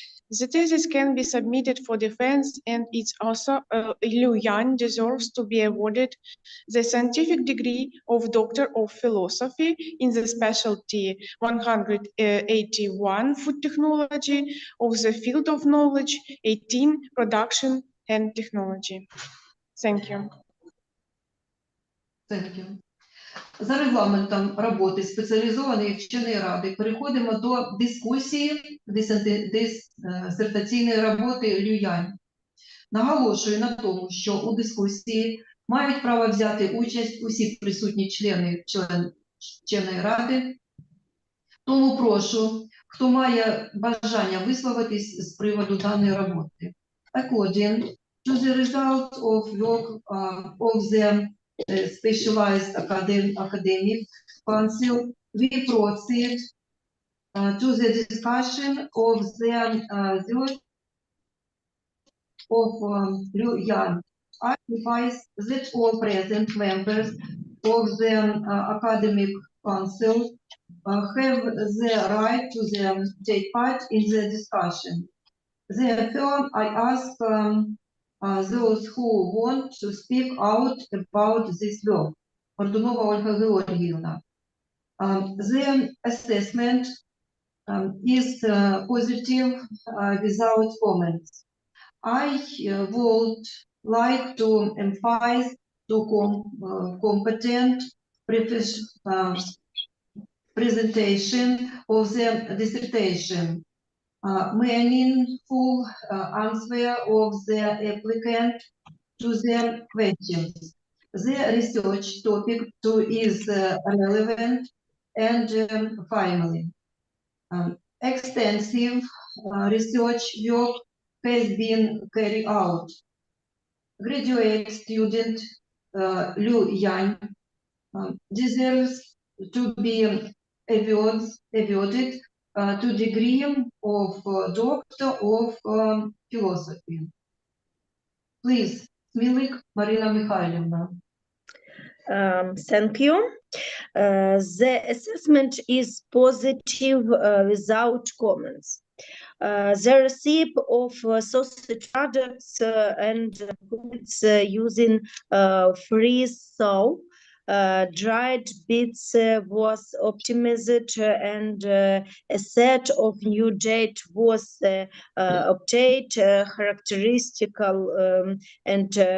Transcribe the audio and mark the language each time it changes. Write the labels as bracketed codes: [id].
[en] The thesis can be submitted for defense, and its author, Lü Янь, deserves to be awarded the scientific degree of Doctor of Philosophy in the specialty 181 Food Technology of the field of knowledge 18 Production and Technology. Thank you. Thank you. [uk] За регламентом роботи спеціалізованої вченої ради переходимо до дискусії дисертаційної роботи Лю Янь. Наголошую на тому, що у дискусії мають право взяти участь усі присутні члени вченої ради. Тому прошу, хто має бажання висловитись з приводу даної роботи. [en] According to the result of work of the specialized academic council, we proceed to the discussion of the work of Lü Янь. I advise that all present members of the academic council have the right to take part in the discussion. Therefore, I ask those who want to speak out about this work. [uk] Мордунова Ольга Георгіївна. [en] The assessment is positive without comments. I would like to emphasize to competent presentation of the dissertation. Meaningful answer of the applicant to the questions. The research topic is relevant and timely. Extensive research work has been carried out. Graduate student Lü Янь deserves to be awarded to degree of Doctor of Philosophy. Please, Смілик Марина Михайлівна. Thank you. The assessment is positive without comments. The receipt of sausage products and goods using freeze-thaw dried beets was optimized, and a set of new date was obtained, characteristical and